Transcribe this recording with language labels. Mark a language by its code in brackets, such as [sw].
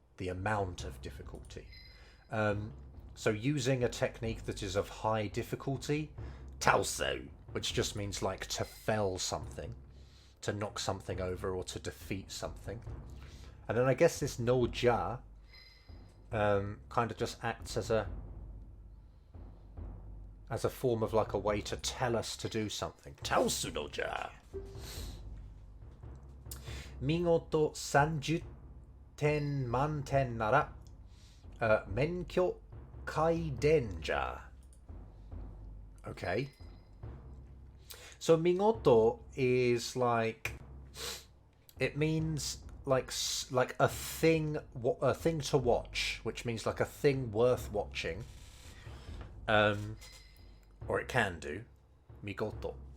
[en] the amount of difficulty. So using a technique that is of high difficulty, taosu, which just means like to fell something, to knock something over or to defeat something. And then I guess this no ja kind of just acts as a form of like a way to tell us to do something. [ja] Taosu no ja. Migoto 30点満点なら免許皆伝じゃ. [en] Okay. So migoto is like, it means like a thing to watch, which means like a thing worth watching. Or it can do. Migoto.